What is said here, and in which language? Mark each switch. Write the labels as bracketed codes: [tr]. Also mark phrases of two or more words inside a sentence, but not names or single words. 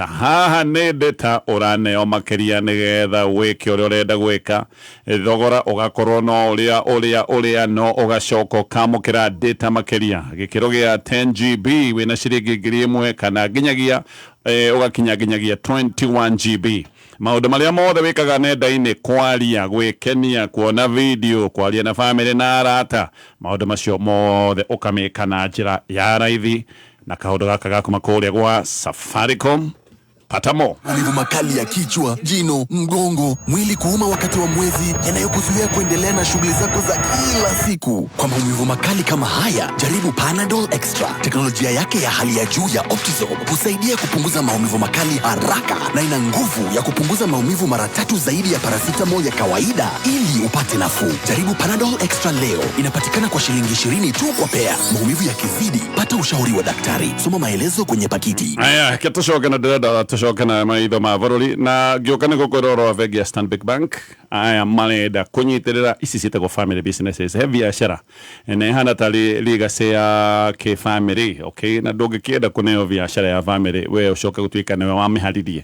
[ki] Haha nĩ data ũraneo makĩria nĩgetha wĩke ũrĩa ũrenda gwĩka, thogora ũgakorwo no ũrĩa no ũgacoka ũkamũkĩra data makĩria gĩkĩro gĩa 10GB wĩna ciringi 1,000 kana nginyagia ũgakinyagia 21GB. Maũndũ marĩa mothe wĩkaga nenda-inĩ, kwaria, gwĩkenia, kuona video, kwaria na family na arata, maũndũ macio mothe ũkamĩka na njĩra ya raithi na kaũndũ gaka gakuma kũrĩa gwa Safaricom. [en] Pata more. [sw] Maumivu makali ya kichwa, jino, mgongo, mwili kuuma wakati wa mwezi yanayokuzuia kuendelea na shughuli zako za kila siku. Kwa maumivu makali kama haya, jaribu Panadol Extra. Teknolojia yake ya hali ya juu ya Optizorb husaidia kupunguza maumivu makali haraka na ina nguvu ya kupunguza maumivu mara 3 zaidi ya paracetamol ya kawaida ili upate nafuu. Jaribu Panadol Extra leo. Inapatikana kwa shilingi 20 tu kwa pea. Maumivu yakizidi, pata ushauri wa daktari. Soma maelezo kwenye pakiti. [ki] Aya, ketucoka na dada tucoka na maitho ma bũrũri na ngĩũka nĩ gũkũrora bengi ya Stanbic Bank. Aya marenda kũnyitĩrĩra ici ciĩtagwo [en] family businesses, [ki] he biacara na ihana ta legacy ya kĩ-family, okay, na ndũngĩkĩenda kũneo biacara ya family we ũcoke gũtuĩka nĩwe wamĩharirie.